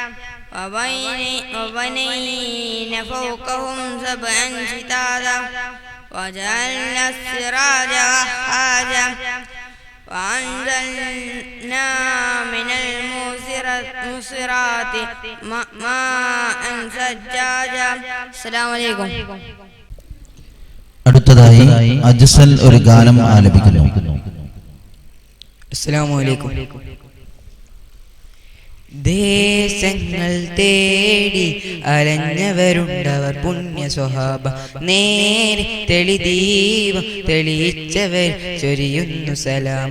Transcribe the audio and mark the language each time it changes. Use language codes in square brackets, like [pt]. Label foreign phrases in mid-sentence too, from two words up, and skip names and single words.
[ar] وبنينا فوقهم سبعا شدادا وجعلنا السراج وهاجا وأنزلنا من المعصرات ماء ثجاجا. السلام عليكم. [ml] അടുത്തതായി അജ്സൽ ഒരു ഗാനം ആലപിക്കുന്നു. [ar] السلام عليكم. [ml] ദേശങ്ങൾ തേടി അലഞ്ഞവരുണ്ടവർ പുണ്യ സ്വഹാബ നേരെ തെളിദീപം തെളിയിച്ചവർ ചൊരിയുന്നു സലാമ.